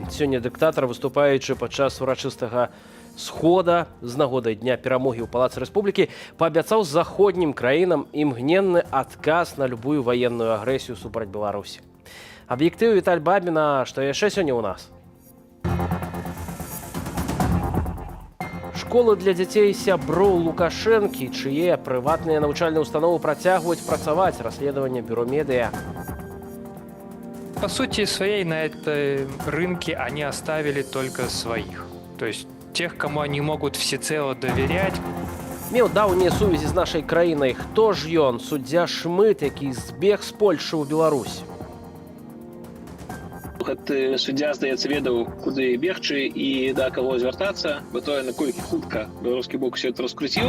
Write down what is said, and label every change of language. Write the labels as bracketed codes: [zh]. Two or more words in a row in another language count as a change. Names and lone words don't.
[be] Сёння дыктатар, выступаючы падчас урачыстага схода з нагодай дня перамогі ў Палацы Рэспублікі, паабяцаў заходнім краінам імгненны адказ на любую ваенную агрэсію супраць Беларусі. Аб'ектыў Віталь Бабіна, што яшчэ сёння ў нас? Школы для дзяцей сяброў Лукашэнкі, чые прыватныя навучальныя установы працягваюць працаваць, расследаванне Бюро Медиа. [ru] По сути своей на этой рынке они оставили только своих. То есть тех, кому они могут всецело доверять. [be] Меў даўнія сувязі з нашай краінай. Хто ж ён? Суддзя Шмыт, які збег з Польшы ў Беларусь. Гэты суддзя, здаецца, ведаў, куды бегчы і да каго звяртацца, бо тое, наколькі хутка беларускі бок усё это раскруціў.